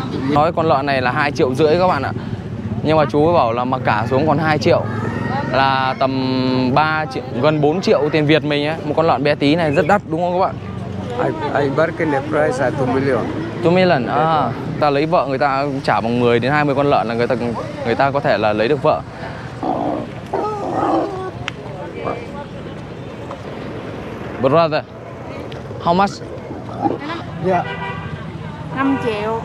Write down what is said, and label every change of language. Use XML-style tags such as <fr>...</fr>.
<vi>Nói con lợn này là 2,5 triệu các bạn ạ. Nhưng mà chú bảo là mà cả xuống còn 2 triệu là tầm 3 triệu, gần 4 triệu tiền Việt mình ấy. Một con lợn bé tí này rất đắt đúng không các bạn?</vi> <en>I bargain the price at 2 million. 2 million.</en> <vi>Ta lấy vợ người ta trả bằng 10 đến 20 con lợn là người ta có thể là lấy được vợ.</vi> <en>Brother, how much? Yeah.</en> <vi>5 triệu.</vi>